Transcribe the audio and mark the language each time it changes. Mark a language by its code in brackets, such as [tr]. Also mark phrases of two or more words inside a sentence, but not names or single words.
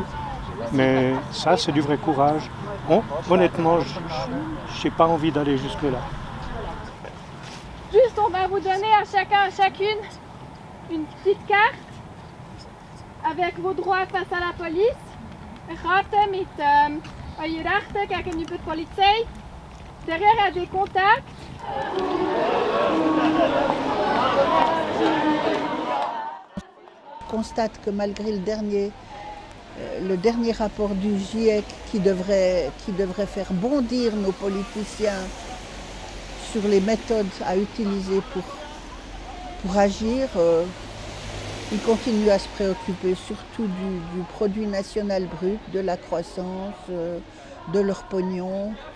[fr] Mais ça, c'est du vrai courage. Honnêtement, je n'ai pas envie d'aller jusque-là. Juste, on va vous donner à chacun et chacune une petite carte avec vos droits face à la police. [nl] Een kaart met je rechten gegenüber de politie. [fr] Derrière, il y a des contacts. On constate que malgré le dernier rapport du GIEC qui devrait faire bondir nos politiciens sur les méthodes à utiliser pour agir, ils continuent à se préoccuper surtout du produit national brut, de la croissance, de leur pognon.